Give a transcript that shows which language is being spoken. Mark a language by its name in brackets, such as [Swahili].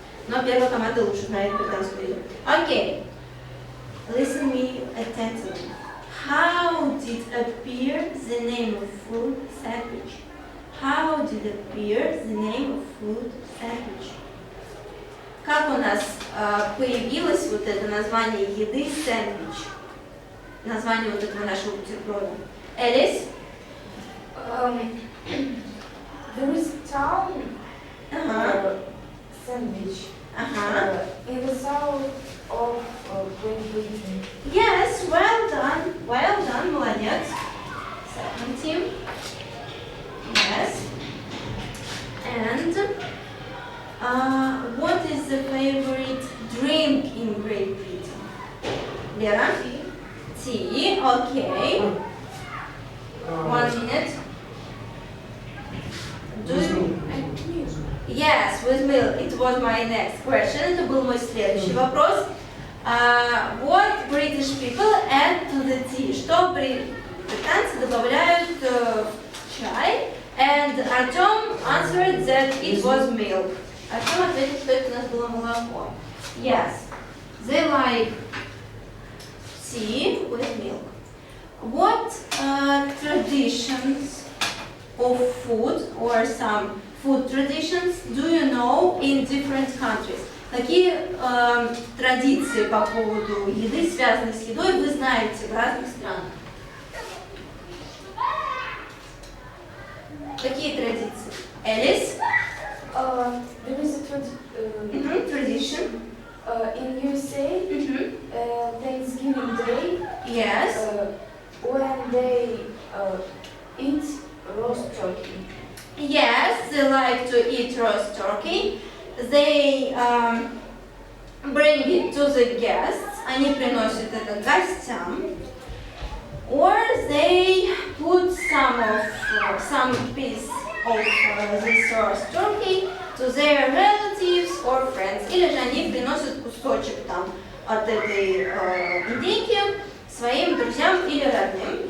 [Russian] Но первая команда лучше знает британскую еду. [English] Okay. Listen me attentively. How did appear the name of food sandwich? How did appear the name of food sandwich? [Russian] Как у нас появилось вот это название еды сэндвич? Название вот этого нашего бутерброда. Элис? [English] There is a town sandwich in the south of Great Britain. Yes, well done, молодец. Second team. Yes. And what is the favorite drink in Great Britain? Lera? Tea, okay. 1 minute. Do you? Yes, with milk. It was my next question. [Russian] Это был мой следующий вопрос. [English] What British people add to the tea? [Russian] Что британцы добавляют в чай? [English] And Артем answered that it was milk. [Russian] Артем ответил, что это у нас было молоко. [English] Yes, they like tea with milk. What traditions of food or some food traditions do you know in different countries? [Russian] Какие традиции по поводу еды, связанные с едой, вы знаете в разных странах? Какие традиции? Элис? [English] There is a Tradition. in USA, Thanksgiving Day, Yes. when they eat roast turkey. Yes, they like to eat roast turkey. They bring it to the guests. [Russian] Они приносят это гостям. [English] Or they put some piece of this roast turkey to their relatives or friends. [Russian] Или же они приносят кусочек там от этой индейки своим друзьям или родным.